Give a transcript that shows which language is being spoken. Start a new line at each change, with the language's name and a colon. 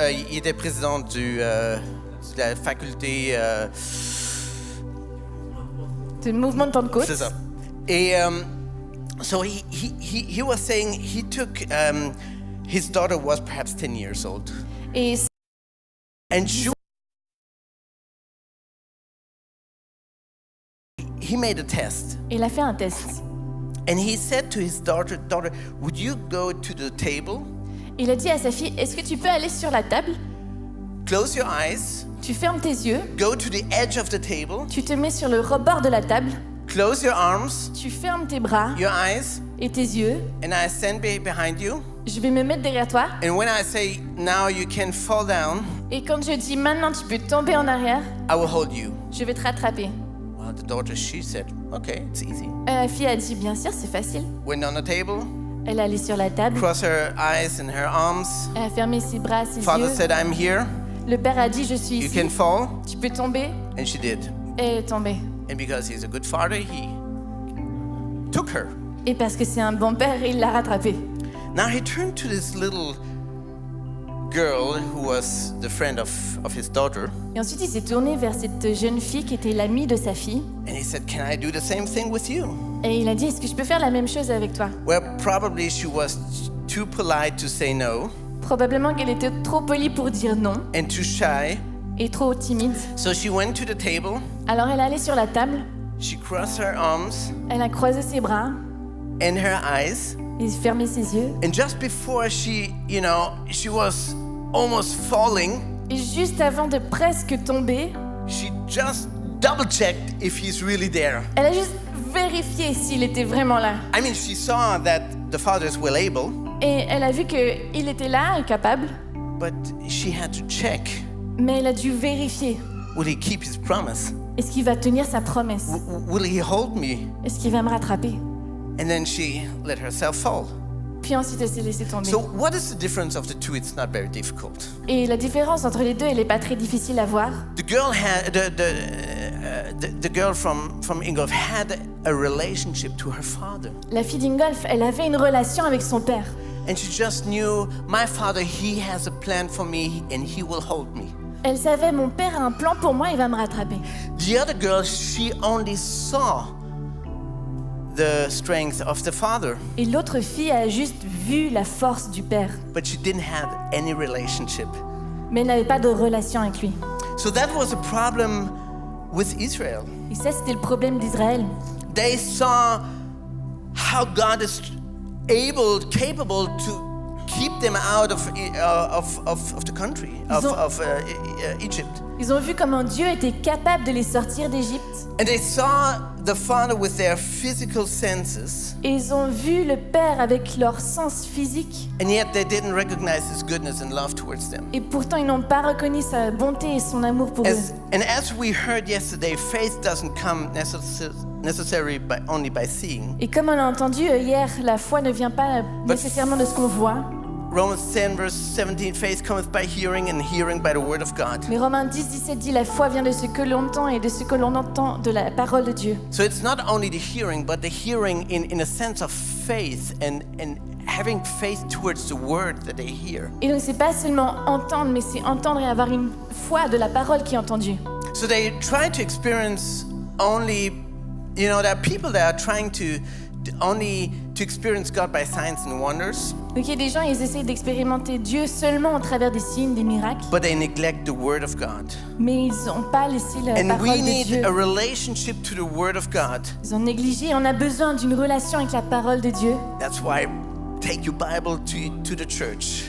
French: il était président de la faculté, du mouvement de Pentecôte. c'est ça.
English: Et so he was saying he took his daughter was perhaps 10 years old,
French: Et
English: and he made a test.
French: il a fait un test.
English: And he said to his daughter, would you go to the table,
French: Il a dit à sa fille, est-ce que tu peux aller sur la table?
English: close your eyes,
French: Tu fermes tes yeux,
English: go to the edge of the table,
French: tu te mets sur le rebord de la table,
English: close your arms,
French: tu fermes tes bras
English: your eyes,
French: et tes yeux.
English: and I stand behind you.
French: Je vais me mettre derrière toi.
English: And when I say, now you can fall down,
French: Et quand je dis maintenant tu peux tomber en arrière,
English: I will hold you.
French: je vais te rattraper.
English: Well, the daughter, she said, okay, it's easy.
French: La fille a dit bien sûr, c'est facile.
English: Went on the table,
French: Elle est allée sur la table,
English: crossed her eyes and her arms.
French: elle a fermé ses bras, ses
English: Father
French: yeux.
English: said, I'm here.
French: Le père a dit je suis
English: You
French: ici,
English: can fall.
French: tu peux tomber.
English: And she did.
French: Et elle est tombée.
English: And because he's a good father, he took her.
French: Et parce que c'est un bon père, il l'a rattrapée.
English: Now he turned to this little girl who was the friend of his daughter.
French: Et ensuite, il s'est tourné vers cette jeune fille qui était l'amie de sa fille.
English: And he said, "Can I do the same thing with you?"
French: Et il a dit, est-ce que je peux faire la même chose avec toi?
English: Well, probably she was too polite to say no
French: Probablement qu'elle était trop polie pour dire non
English: and too shy.
French: et trop timide.
English: So she went to the table,
French: Alors elle est allée sur la table,
English: she crossed her arms
French: elle a croisé ses bras
English: and her eyes.
French: et fermé ses yeux.
English: And just before she was almost falling,
French: Et juste avant de presque tomber,
English: she just double-checked if he's really there.
French: elle a juste vérifié s'il était vraiment là.
English: I mean, she saw that the father is well able,
French: Et elle a vu qu'il était là, capable,
English: but she had to check,
French: mais elle a dû vérifier.
English: will he keep his promise?
French: Est-ce qu'il va tenir sa promesse?
English: Will he hold me?
French: Est-ce qu'il va me rattraper?
English: And then she let herself fall.
French: Puis ensuite, elle s'est laissée tomber.
English: So what is the difference of the two? It's not very difficult.
French: Et la différence entre les deux, elle n'est pas très difficile à voir.
English: The girl had the girl from Ingolf had a relationship to her father,
French: La fille d'Ingolf, elle avait une relation avec son père.
English: and she just knew, my father, he has a plan for me, and he will hold me.
French: Elle savait, mon père a un plan pour moi, il va me rattraper.
English: The other girl, she only saw the strength of the father,
French: Et l'autre fille a juste vu la force du père,
English: but she didn't have any relationship.
French: mais elle n'avait pas de relation avec lui.
English: So that was a problem with Israel.
French: Et ça, c'était le problème d'Israël.
English: They saw how God is capable to keep them out of the country, of Egypt.
French: Ils ont vu comment Dieu était capable de les sortir d'Égypte.
English: And they saw the Father with their physical senses,
French: Et ils ont vu le Père avec leur sens physique.
English: and yet they didn't recognize His goodness and love towards them.
French: Et pourtant, ils n'ont pas reconnu sa bonté et son amour pour eux.
English: As we heard yesterday, faith doesn't come necessarily only by seeing.
French: Et comme on a entendu hier, la foi ne vient pas nécessairement de ce qu'on voit.
English: Romans 10 verse 17, faith cometh by hearing, and hearing by the word of God.
French: Mais Romains 10, 17 dit, la foi vient de ce que l'on entend et de ce que l'on entend de la parole de Dieu.
English: So it's not only the hearing, but the hearing in a sense of faith and having faith towards the word that they hear.
French: Et donc c'est pas seulement entendre, mais c'est entendre et avoir une foi de la parole qui est entendue.
English: So they try to experience only, there are people that are trying to experience God by signs and wonders,
French: Donc il y a des gens, ils essaient d'expérimenter Dieu seulement au travers des signes, des miracles,
English: but they neglect the word of God.
French: mais ils n'ont pas laissé la
English: And
French: parole
English: we
French: de
English: need
French: Dieu.
English: a relationship to the word of God.
French: Ils ont négligé. On a besoin d'une relation avec la parole de Dieu.
English: That's why take your Bible to the church.